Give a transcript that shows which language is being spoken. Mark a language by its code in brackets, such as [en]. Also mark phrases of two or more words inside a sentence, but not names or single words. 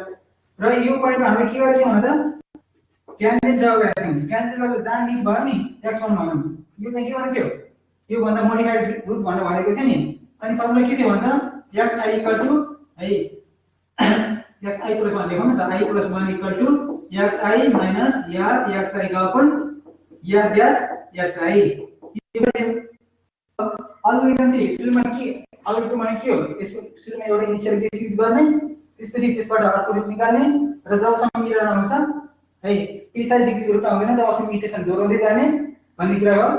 [ne] र यो पोइन्टमा हामीले के गरेका थियौँ भने त [en] tangent draw [ne] गरेका थियौँ। ट्यान्जेन्ट गरेर जहाँ मिट भयो नि x1 भनौँ, यो चाहिँ के भनेको थियो? यो भन्दा [en] modified root [ne] भनेर भनेको थियो नि। अनि फर्मुला के थियो भन्दा xi [en] equal to [ne] है [en] xi plus 1 [ne] लेखौँ न त, [en] i plus 1 equal to xi minus [ne] या xi का अपन या ड्यास xi। अल्गोरिदम चाहिँ सुरुमा के अल्गोरिदम भने के हो? यसको सुरुमा एउटा [en] initial case use [ne] गर्ने, त्यसपछि त्यसबाट अर्को रुट निकाल्ने र जबसम्म मिलेर आउँछ है [en] precise degreeको [ne] रुट आउँदैन तबसम्म इक्वेसन दोहोऱ्याउँदै जाने भन्ने कुरा हो।